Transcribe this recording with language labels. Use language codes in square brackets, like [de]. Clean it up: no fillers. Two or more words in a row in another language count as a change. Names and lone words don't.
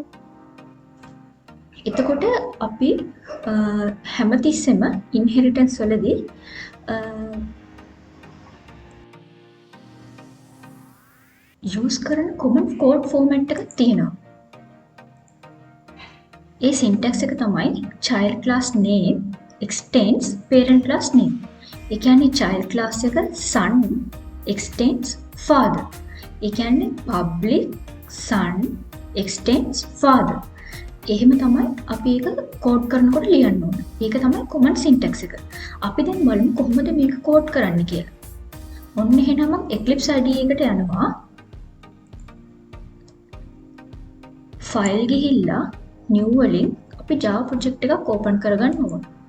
[si] එතකොට අපි හැමතිස්සෙම inheritance වලදී use කරන [en] common code format [si] එකක් තියෙනවා. ඒ syntax එක තමයි [en] child class name extends parent class name. [si] ඒ කියන්නේ [en] child class [si] එක [en] son extends father. [si] ඒ කියන්නේ [en] public son extends father. [si] එහෙම තමයි අපි ඒක කෝඩ් කරනකොට ලියන්න ඕන. ඒක තමයි [en] common syntax [si] එක. අපි දැන් බලමු කොහොමද මේක කෝඩ් කරන්න කියලා. ඔන්න එහෙනම් මම Eclipse IDE එකට යනවා. ෆයිල් ගිහිල්ලා new වලින් අපි Java project එකක් open කරගන්න ඕන.